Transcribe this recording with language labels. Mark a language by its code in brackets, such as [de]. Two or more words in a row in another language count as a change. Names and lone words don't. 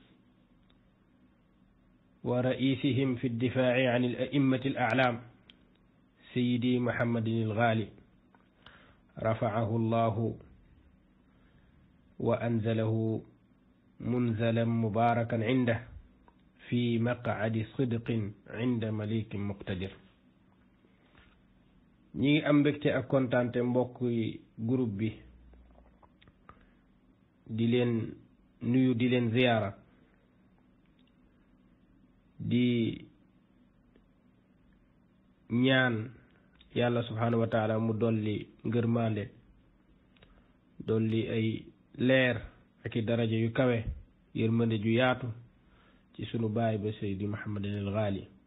[ar] ورئيسهم في الدفاع عن الأئمة الأعلام سيدي محمد الغالي رفعه الله وأنزله منزلا مباركا عنده في مقعد صدق عند مليك مقتدر [wo] ñi am mbégte ak kontaante mbokk groupe bi di leen nuyu di leen ziyaara di ñaan yàlla [ar] سبحانه وتعالى [wo] mu dolli ngërmande dolli ay leer ak i daraja yu kawe yërmande ju yaatu ci sunu baay ba Seydi Muhammadin al Ghali